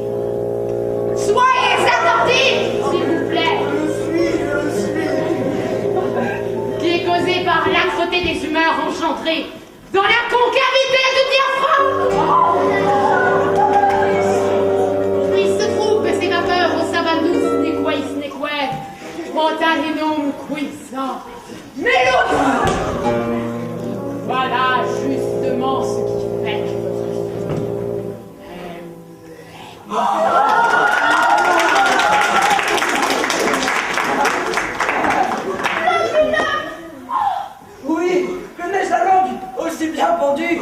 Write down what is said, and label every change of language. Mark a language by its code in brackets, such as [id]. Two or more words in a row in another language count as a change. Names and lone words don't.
[fr] Soyez attentifs, s'il vous plaît. Je suis. Qui est causée par l'âcreté des humeurs engendrées dans la concavité du diaphragme. Il se trouve que ces vapeurs au [la] sabanus nequais nequet, montaninum quissa, melus. [fr] Voilà justement ce qui fait que Oui, que n'est-ce la langue aussi bien pendue?